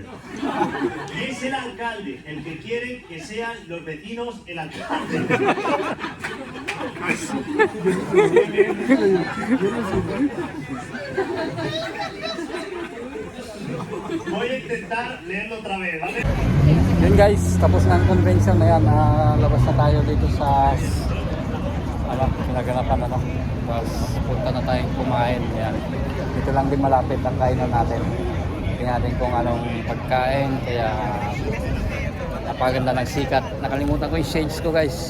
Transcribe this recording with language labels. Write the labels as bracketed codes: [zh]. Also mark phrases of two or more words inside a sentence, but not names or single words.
[es] Y es el alcalde el que quiere que sean los vecinos el alcalde. Voy a intentar leerlo otra vez, ¿vale? [tl] Yun guys, tapos na ang convention na yan. Labas na tayo dito sa pinaganapan ano. Tapos punta na tayong kumain. Yan. Dito lang din malapit ang kainan natin. Tingnan natin kung anong pagkain. Kaya napaganda ng sikat. Nakalimutan ko yung shades ko guys.